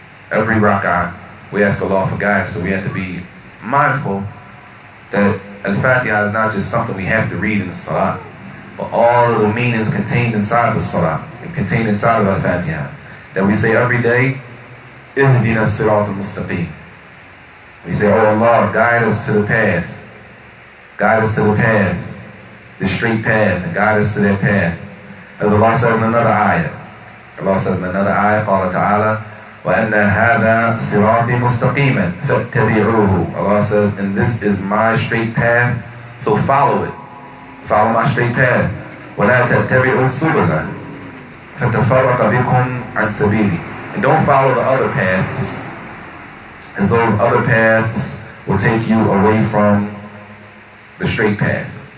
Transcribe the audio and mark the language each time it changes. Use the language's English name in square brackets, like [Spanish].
[English] Every rak'ah we ask Allah for guidance. So we have to be mindful that Al-Fatihah is not just something we have to read in the salah, but all of the meanings contained inside the salah, and contained inside of Al-Fatihah, that we say every day, [Arabic] اهدنا الصراط المستقيم. [English] We say, oh Allah, guide us to the path. Guide us to the path, the straight path, and guide us to that path. As Allah says in another ayah. Allah says in another ayah, [Arabic] قال تعالى, وَأَنَّ هَذَا صِرَاطِي مُسْتَقِيمًا فَاتَّبِعُوهُ. [English] Allah says, and this is my straight path, so follow it. Follow my straight path. [Arabic] وَلَا تَتَّبِعُوا السُّبُلَ فَتَفَرَّقَ بِكُمْ عَنْ سَبِيلِهِ. [English] And don't follow the other paths, as those other paths will take you away from the straight path.